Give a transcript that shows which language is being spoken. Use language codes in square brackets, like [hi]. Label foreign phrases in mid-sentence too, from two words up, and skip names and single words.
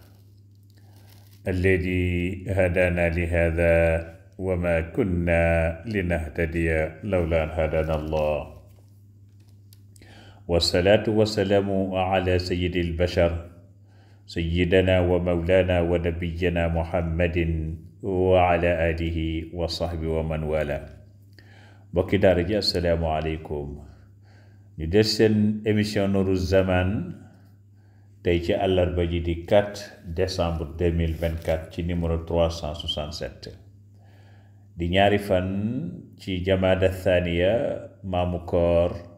[ar] الذي هدانا لهذا وما كنا لنهتدي لولا أن هدانا الله والصلاة والسلام على سيد البشر سيدنا ومولانا ونبينا محمد وعلى آله وصحبه ومن والاه [wo] bokki daara ji [ar] السلام عليكم [wo] ñu des seen émission Nourou Zaman tey ci àllarba ji di 4 décembre 2024 ci numéro 367 di ñaari fan ci [ar] جمادى الثانية [wo] maamu koor